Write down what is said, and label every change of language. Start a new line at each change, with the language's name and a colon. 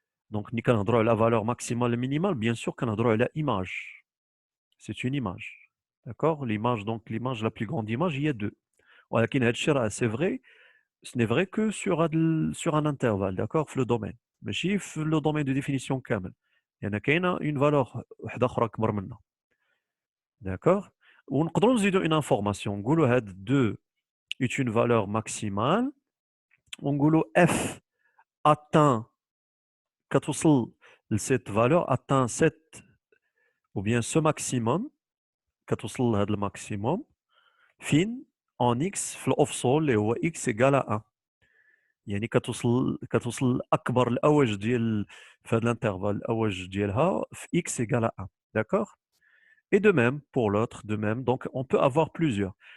French: donc
Arabic: ملي كنهضروا على
French: valeur maximale et minimale bien sûr
Arabic: كنهضروا على
French: image. c'est une image. d'accord. l'image donc l'image la plus grande image il y a 2
Arabic: ولكن هذا الشيء راه
French: c'est vrai ce n'est vrai que sur un intervalle. d'accord. في le domaine
Arabic: ماشي في
French: le domaine de définition كامل.
Arabic: يعني كاينه
French: une valeur
Arabic: وحده اخرى اكبر منها.
French: d'accord.
Arabic: ونقدروا نزيدوا
French: une information نقولوا هاد 2 est une valeur maximale ونقولوا f atteint
Arabic: كتوصل لسيت
French: valeur atteint cette ou bien ce maximum
Arabic: كتوصل لهذا الماكسيموم فين
French: en x في الاوفسول اللي هو x égale à 1.
Arabic: يعني كتوصل لاكبر الاوج ديال في هذا الانترفال الاوج ديالها في
French: x égale à 1. d'accord. et de même pour l'autre de même donc on peut avoir plusieurs.